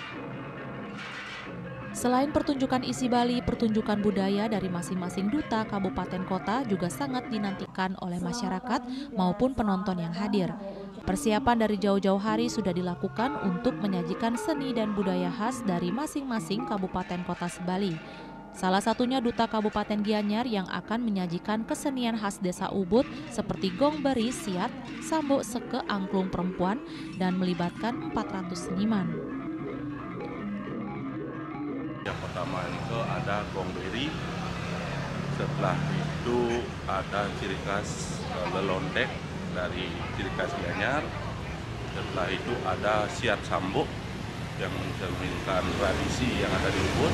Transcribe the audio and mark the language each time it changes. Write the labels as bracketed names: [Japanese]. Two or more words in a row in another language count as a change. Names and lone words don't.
[Indonesian] Selain pertunjukan isi Bali, pertunjukan budaya dari masing-masing duta kabupaten kota juga sangat dinantikan oleh masyarakat maupun penonton yang hadir. Persiapan dari jauh-jauh hari sudah dilakukan untuk menyajikan seni dan budaya khas dari masing-masing kabupaten kota sebali. Salah satunya Duta Kabupaten Gianyar yang akan menyajikan kesenian khas Desa Ubud seperti gong beri, siat, sambuk seke angklung perempuan dan melibatkan 400 seniman. Yang pertama itu ada gong beri, setelah itu ada ciri khas lelondek dari ciri khas Gianyar, setelah itu ada siat sambuk yang mencerminkan tradisi yang ada di Ubud.